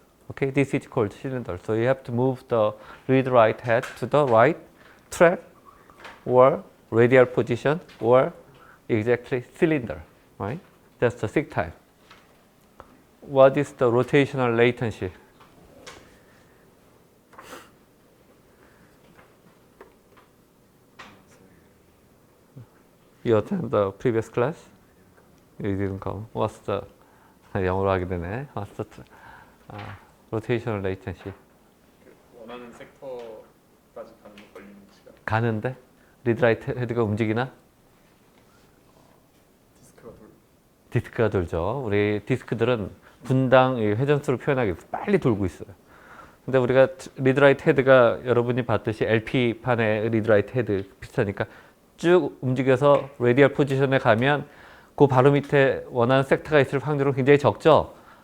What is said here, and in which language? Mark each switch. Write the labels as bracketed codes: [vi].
[en] Okay, this is called cylinder. So you have to move the read-write head to the right track or radial position or exactly cylinder, right? That's the sick type. What is the rotational latency? You attend the previous class? You didn't come. What's the [ko] 영어로 하게 되네. [en] What's the rotational latency? [ko] 원하는 섹터까지 가는 데 걸리는 시간. 가는데 리드라이트 헤드가 움직이나? 디스크가 돌죠. 우리 디스크들은 분당 회전수를 표현하기 위해서 빨리 돌고 있어요. 근데 우리가 리드라이트 헤드가 여러분이 봤듯이 LP판의 리드라이트 헤드 비슷하니까 쭉 움직여서 레디얼 포지션에 가면 그 바로 밑에 원하는 섹터가 있을 확률은 굉장히 적죠.